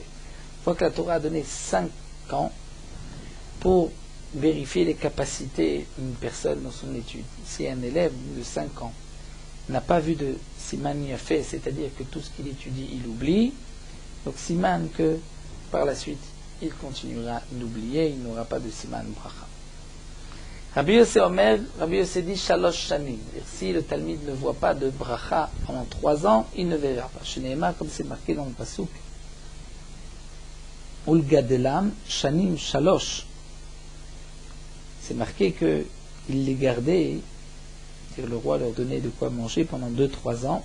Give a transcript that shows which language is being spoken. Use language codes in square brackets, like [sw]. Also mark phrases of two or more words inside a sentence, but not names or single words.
[fr] Une fois que la Torah a donné 5 ans pour vérifier les capacités d'une personne dans son étude. Si un élève de 5 ans n'a pas vu de [he] סימן יפה, [fr] c'est-à-dire que tout ce qu'il étudie, il oublie, donc Siman que par la suite, il continuera d'oublier, il n'aura pas de [he] סימן ברכה. [fr] Rabbi Yossé Omer, Rabbi Yossé dit [he] שלוש שנים. [fr] Si le Talmid ne voit pas de Bracha pendant 3 ans, il ne verra pas. Chez Nehemar, comme c'est marqué dans le Pasuk, [he] ולגדלם שנים שלוש. [fr] C'est marqué qu'il les gardait, c'est-à-dire le roi leur donnait de quoi manger pendant 2-3 ans.